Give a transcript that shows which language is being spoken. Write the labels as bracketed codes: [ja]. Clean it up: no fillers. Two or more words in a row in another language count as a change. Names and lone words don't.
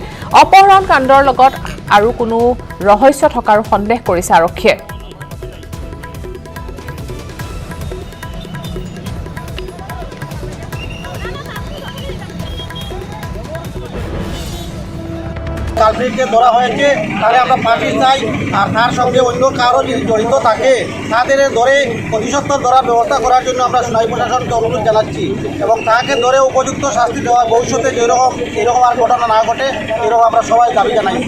[as] অপহৰণ কাণ্ডৰ লগত আৰু কোনো ৰহস্য থকাৰ সন্দেহ কৰিছে আৰক্ষীয়ে। [bn] কালপ্রিটকে ধরা হয়েছে, তাহলে আমরা ফাঁসি চাই। আর তার সঙ্গে অন্য কারো যদি জড়িত থাকে তাদের ধরে প্রতিশোধ ধরার ব্যবস্থা করার জন্য আমরা সোনাই প্রশাসনকে অনুরোধ জানাচ্ছি এবং তাকে ধরে উপযুক্ত শাস্তি দেওয়া, ভবিষ্যতে এরকম আর ঘটনা না ঘটে এরকম আমরা সবাই দাবি জানাইছি।